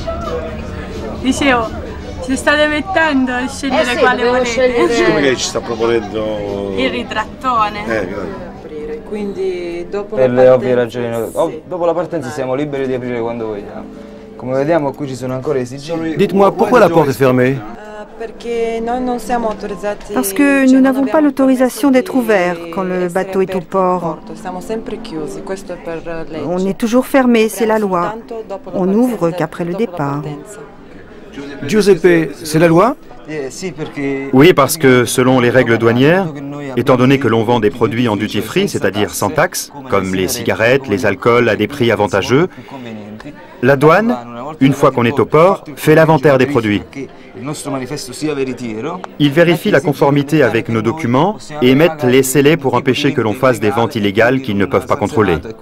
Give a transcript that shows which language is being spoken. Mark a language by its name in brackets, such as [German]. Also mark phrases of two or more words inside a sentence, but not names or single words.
[Italian] Dicevo, ci state mettendo a scegliere quale volete. Siccome che ci sta proponendo il ritrattone. Quindi dopo per la le ovvie partenza, ragioni. Dopo la partenza siamo liberi di aprire quando vogliamo. Come vediamo qui ci sono ancora i sigilli. [French] Dites-moi, pourquoi la porte est fermée? Parce que nous n'avons pas l'autorisation d'être ouverts quand le bateau est au port. On est toujours fermé, c'est la loi. On n'ouvre qu'après le départ. Giuseppe, c'est la loi? Oui, parce que selon les règles douanières, étant donné que l'on vend des produits en duty-free, c'est-à-dire sans taxe, comme les cigarettes, les alcools à des prix avantageux, la douane, une fois qu'on est au port, fait l'inventaire des produits. Ils vérifient la conformité avec nos documents et émettent les scellés pour empêcher que l'on fasse des ventes illégales qu'ils ne peuvent pas contrôler.